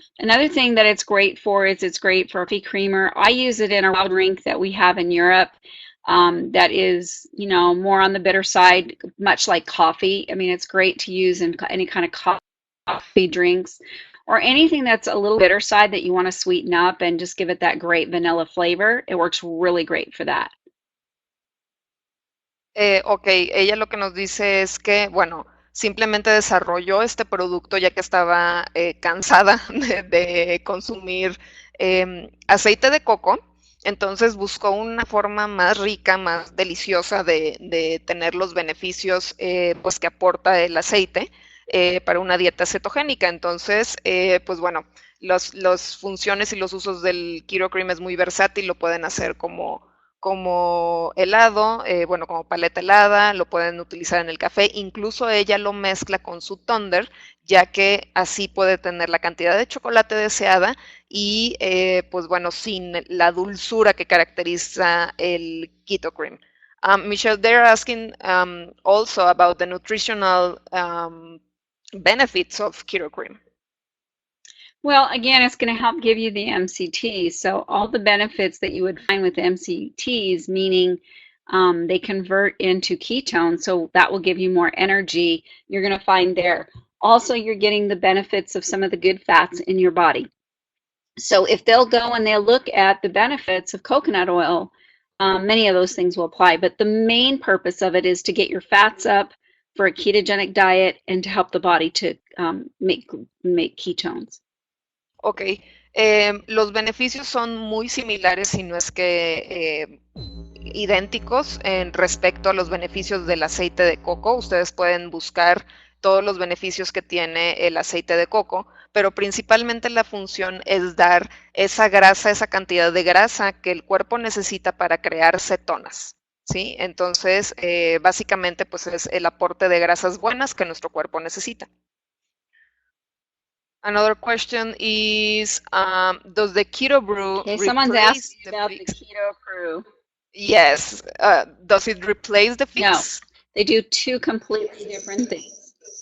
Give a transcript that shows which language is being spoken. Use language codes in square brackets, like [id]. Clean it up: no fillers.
[en] Another thing that it's great for is it's great for coffee creamer. I use it in a wild drink that we have in Europe that is, more on the bitter side, much like coffee. I mean, it's great to use in any kind of coffee drinks or anything that's a little bitter side that you want to sweeten up and just give it that great vanilla flavor. It works really great for that. [es] Ok, ella lo que nos dice es que, bueno, simplemente desarrolló este producto ya que estaba cansada de consumir aceite de coco, entonces buscó una forma más rica, más deliciosa de tener los beneficios pues que aporta el aceite para una dieta cetogénica. Entonces, pues bueno, los funciones y los usos del Keto Cream es muy versátil, lo pueden hacer como helado, bueno, como paleta helada, lo pueden utilizar en el café, incluso ella lo mezcla con su Thunder, ya que así puede tener la cantidad de chocolate deseada y, pues bueno, sin la dulzura que caracteriza el Keto Cream. [en] Michelle, they're asking also about the nutritional benefits of Keto Cream. Well, again, it's going to help give you the MCTs. So all the benefits that you would find with MCTs, meaning they convert into ketones, so that will give you more energy, you're going to find there. Also, you're getting the benefits of some of the good fats in your body. So if they'll go and they'll look at the benefits of coconut oil, many of those things will apply. But the main purpose of it is to get your fats up for a ketogenic diet and to help the body to make ketones. [es] Ok, los beneficios son muy similares, si no es que idénticos en respecto a los beneficios del aceite de coco. Ustedes pueden buscar todos los beneficios que tiene el aceite de coco, pero principalmente la función es dar esa grasa, esa cantidad de grasa que el cuerpo necesita para crear cetonas, ¿sí? Entonces, básicamente, pues es el aporte de grasas buenas que nuestro cuerpo necesita. [en] Another question is, does the keto brew Okay, someone's asking about the fix? keto brew. Yes. Does it replace the fix? No, they do two completely different things.